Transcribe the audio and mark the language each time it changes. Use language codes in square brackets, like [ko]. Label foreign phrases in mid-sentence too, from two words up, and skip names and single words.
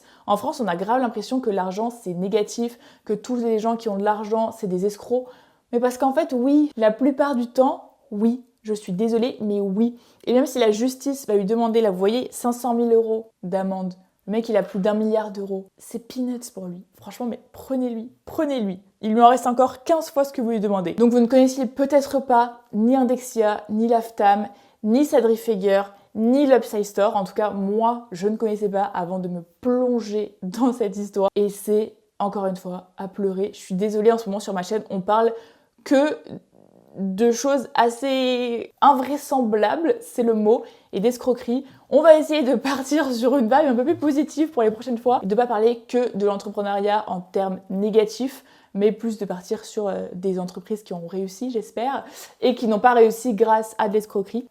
[fr] En France on a grave l'impression que l'argent c'est négatif, que tous les gens qui ont de l'argent c'est des escrocs, mais parce qu'en fait oui, la plupart du temps, oui, je suis désolée, mais oui. Et même si la justice va lui demander, là, vous voyez, 500 000 € d'amende, le mec, il a plus d'1 milliard d'euros. C'est peanuts pour lui. Franchement, mais prenez-lui, prenez-lui. Il lui en reste encore 15 fois ce que vous lui demandez. Donc vous ne connaissiez peut-être pas ni Indexia, ni Laftam, ni Sadri Feger, ni l'Upside Store. En tout cas, moi, je ne connaissais pas avant de me plonger dans cette histoire. Et c'est, encore une fois, à pleurer. Je suis désolée, en ce moment, sur ma chaîne, on parle que de choses assez invraisemblables, c'est le mot, et d'escroquerie. On va essayer de partir sur une vibe un peu plus positive pour les prochaines fois, et de ne pas parler que de l'entrepreneuriat en termes négatifs, mais plus de partir sur des entreprises qui ont réussi, j'espère, et qui n'ont pas réussi grâce à de l'escroquerie.